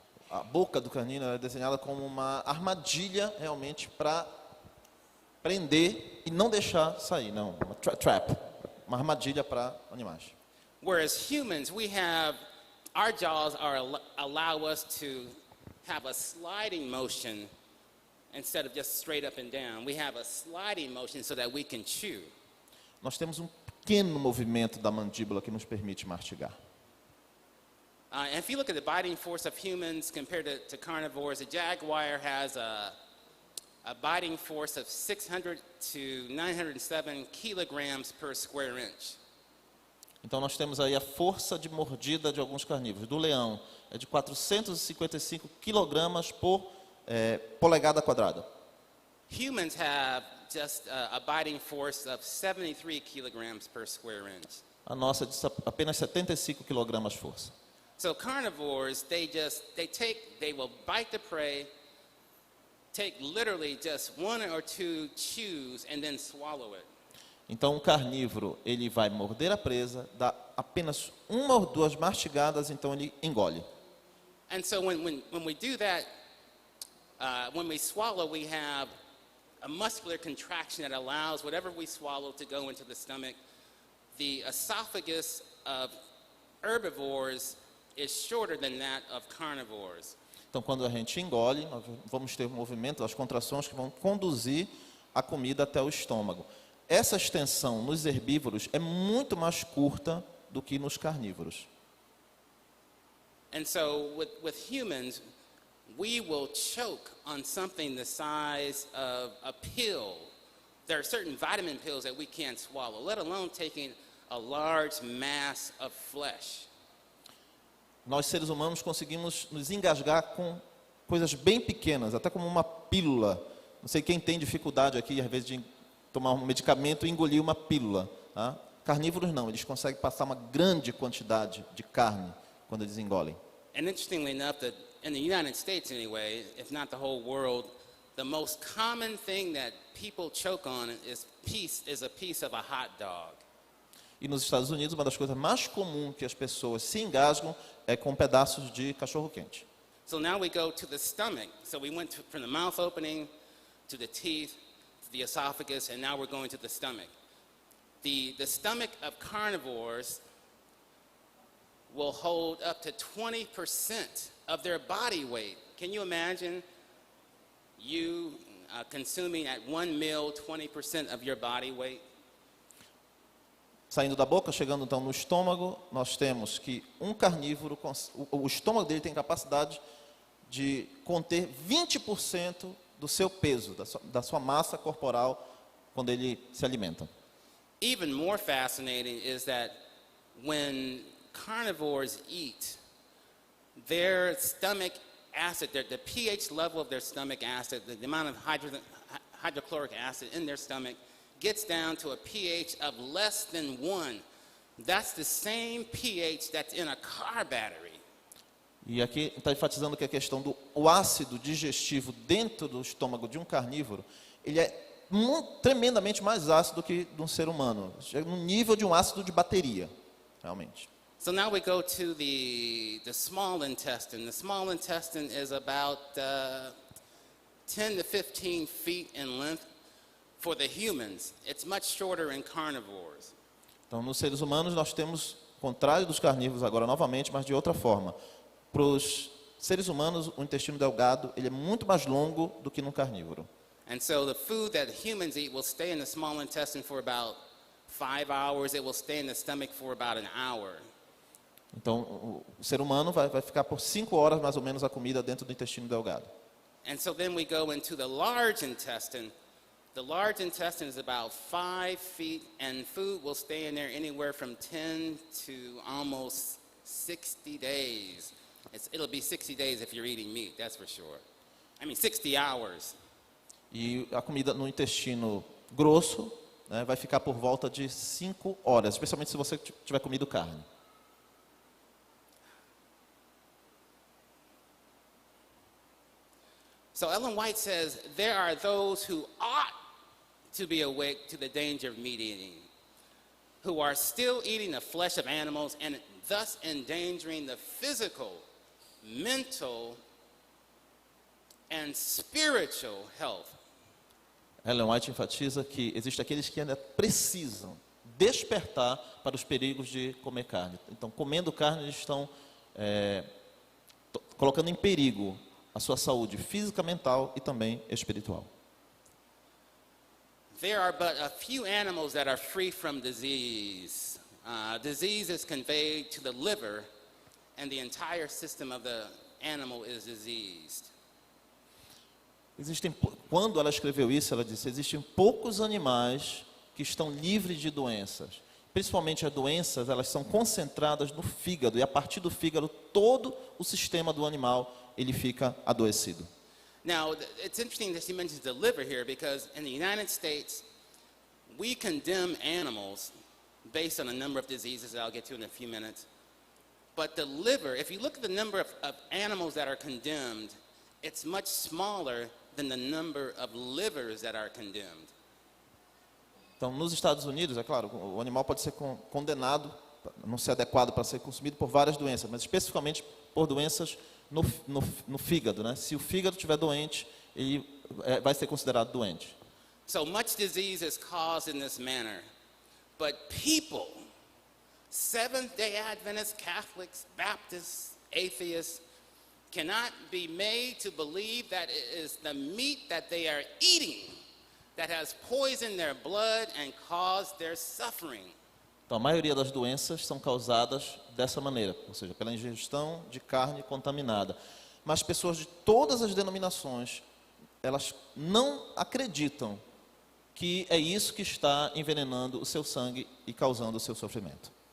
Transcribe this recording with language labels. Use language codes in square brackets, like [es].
[pt] A boca do canino é desenhada como uma armadilha realmente para prender e não deixar sair, não, uma trap, uma armadilha para animais. [en] Whereas humans, our jaws allow us to have a sliding motion instead of just straight up and down. We have a sliding motion so that we can chew. [pt] Nós temos um pequeno movimento da mandíbula que nos permite mastigar. [en] And if you look at the biting force of humans compared to carnivores, a jaguar has a biting force of 600 to 907 kilograms per square inch. [pt] Então nós temos aí a força de mordida de alguns carnívoros. Do leão é de 455 quilogramas por polegada quadrada. [en] Humans have just a biting force of 73 kilograms per square inch. [pt] A nossa é de apenas 75 quilogramas força. [en] So carnivores, they will bite the prey, take literally just one or two chews and then swallow it. [pt] Então, um carnívoro, ele vai morder a presa, dá apenas uma ou duas mastigadas, então ele engole. [en] And so when we do that, when we swallow, we have a muscular contraction that allows whatever we swallow to go into the stomach. The esophagus of herbivores is shorter than that of carnivores. [pt] Então, quando a gente engole, nós vamos ter um movimento, as contrações que vão conduzir a comida até o estômago. Essa extensão nos herbívoros é muito mais curta do que nos carnívoros. [en] And so with humans, we will choke on something the size of a pill. There are certain vitamin pills that we can't swallow, let alone taking a large mass of flesh. [pt] Nós, seres humanos, conseguimos nos engasgar com coisas bem pequenas, até como uma pílula. Não sei quem tem dificuldade aqui, às vezes, de tomar um medicamento e engolir uma pílula. Tá? Carnívoros não, eles conseguem passar uma grande quantidade de carne quando eles engolem. [en] And interestingly enough, that in the United States anyway, if not the whole world, the most common thing that people choke on is a piece of a hot dog. [pt] E nos Estados Unidos, uma das coisas mais comuns que as pessoas se engasgam é com pedaços de cachorro-quente. [en] So now we go to the stomach. So we went from the mouth opening to the teeth, to the esophagus, and now we're going to the stomach. The stomach of carnivores will hold up to 20% of their body weight. Can you imagine you consuming at one meal 20% of your body weight? [pt] Saindo da boca, chegando então no estômago, nós temos que um carnívoro, o estômago dele tem capacidade de conter 20% do seu peso, da sua massa corporal, quando ele se alimenta. [en] Even more fascinating is that when carnivores eat, their stomach acid, the pH level of their stomach acid, the amount of hydrochloric acid in their stomach gets down to a pH of less than 1. That's the same pH that's in a car battery. [pt] E aqui está enfatizando que a questão do o ácido digestivo dentro do estômago de um carnívoro, ele é tremendamente mais ácido que de um ser humano. Chega no nível de um ácido de bateria, realmente. [en] So now we go to the small intestine. The small intestine is about 10 to 15 feet in length for the humans. It's much shorter in carnivores. [pt] Então, nos seres humanos, nós temos, ao contrário dos carnívoros agora novamente, mas de outra forma. Para os seres humanos, o intestino delgado ele é muito mais longo do que no carnívoro. [en] And so the food that humans eat will stay in the small intestine for about 5 hours. It will stay in the stomach for about an hour. [pt] Então, o ser humano vai ficar por 5 horas mais ou menos a comida dentro do intestino delgado. [en] And so then we go into the large intestine. The large intestine is about 5 feet, and food will stay in there anywhere from 10 to almost 60 days. It'll be 60 days if you're eating meat, that's for sure. 60 hours. [pt] E a comida no intestino grosso, né, vai ficar por volta de 5 horas, especialmente se você tiver comido carne. [en] So Ellen White says there are those who ought to be awake to the danger of meat eating, who are still eating the flesh of animals and thus endangering the physical, mental, and spiritual health. [pt] Ellen White enfatiza que existem aqueles que ainda precisam despertar para os perigos de comer carne. Então, comendo carne, eles estão colocando em perigo a sua saúde física, mental e também espiritual. [en] There are but a few animals that are free from disease. Disease is conveyed to the liver, and the entire system of the animal is diseased. [pt] Quando ela escreveu isso, ela disse: existem poucos animais que estão livres de doenças. Principalmente as doenças, elas são concentradas no fígado, e a partir do fígado todo o sistema do animal ele fica adoecido. [en] Now, it's interesting that she mentions the liver here, because in the United States, we condemn animals based on a number of diseases that I'll get to in a few minutes. But the liver, if you look at the number of animals that are condemned, it's much smaller than the number of livers that are condemned. [pt] Então, nos Estados Unidos, é claro, o animal pode ser condenado, não ser adequado para ser consumido por várias doenças, mas especificamente por doenças no fígado, né? Se o fígado estiver doente, ele vai ser considerado doente. [en] So much disease is caused in this manner, but people, Seventh-day Adventists, Catholics, Baptists, atheists, cannot be made to believe that it is the meat that they are eating that has poisoned their blood and caused their suffering. [pt] Então, a maioria das doenças são causadas dessa maneira, ou seja, pela ingestão de carne contaminada. Mas pessoas de todas as denominações, elas não acreditam que é isso que está envenenando o seu sangue e causando o seu sofrimento.